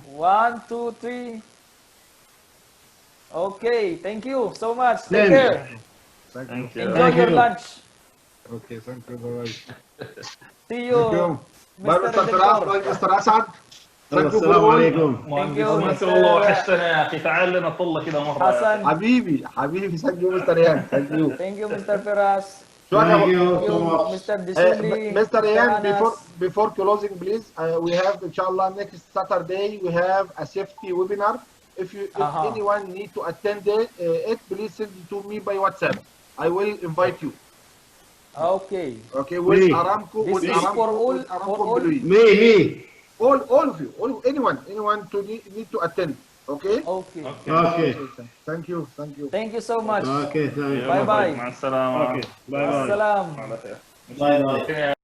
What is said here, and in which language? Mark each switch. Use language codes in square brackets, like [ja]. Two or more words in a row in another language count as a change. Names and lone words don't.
[en] 1, 2, 3. Okay, thank you so much. Take Then- care. Thank you. Thank you. Enjoy Thank your you. lunch. Okay, thank you. Bye-bye. See you, Thank you. Bye, Mr. Mr. Firas. Bye, Redentor. Mr. Assad. Thank you for [ar] السلام [en] all. [ar] عليكم. [en] Thank you, [ar] مهندس والله [en] Mr. [ar] وحشتنا يا اخي، تعال لنا طلة كده مرة. [en] Hassan. حبيبي thank you, Mr. Yan. Thank you. Thank you, Mr. Firas. Thank Thank you you, so much. Mr. Disuli. Mr. Yan, Anas. before closing, please, we have, inshallah, next Saturday, we have a safety webinar. If anyone need to attend it, please send it to me by WhatsApp. I will invite you. Okay. Okay, with Me. Aramco, This with is Aramco, for all- with Aramco for all? employees. Me. All of you, anyone to need to attend. Okay. Okay. Okay. Thank you. Thank you so much. Okay, thank you. Bye-bye. [ar] مع السلامة. [en] Okay, bye-bye. Assalam. [ar] على خير. [en] Bye-bye.